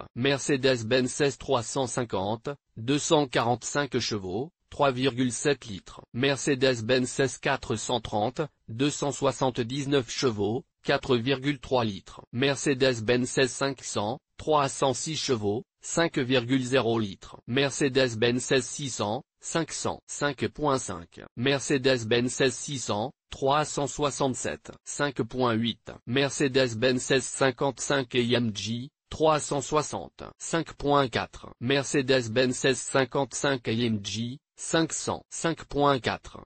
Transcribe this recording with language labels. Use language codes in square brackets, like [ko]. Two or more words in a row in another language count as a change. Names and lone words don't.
[fr] Mercedes-Benz S350, 245 chevaux, 3,7 litres. Mercedes-Benz S430, 279 chevaux, 4,3 litres. Mercedes-Benz S500, 306 chevaux, 5,0 litres. Mercedes-Benz S600, 500, 5,5. Mercedes-Benz S600, 367, 5,8. Mercedes-Benz S55 AMG, 360, 5,4. Mercedes-Benz S55 AMG, 500, 5,4.